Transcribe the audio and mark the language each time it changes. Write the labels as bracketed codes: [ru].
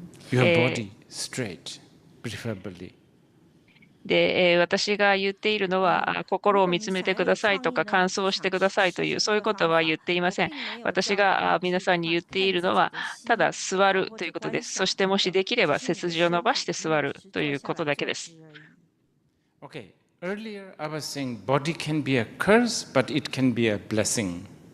[en] Your body straight, preferably. [ja] で、私が言っているのは、心を見つめてくださいとか、乾燥してくださいという、そういうことは言っていません。私が皆さんに言っているのは、ただ座るということです。そして、もしできれば背筋を伸ばして座るということだけです。 [en] Okay. Earlier, I was saying body can be a curse, but it can be a blessing.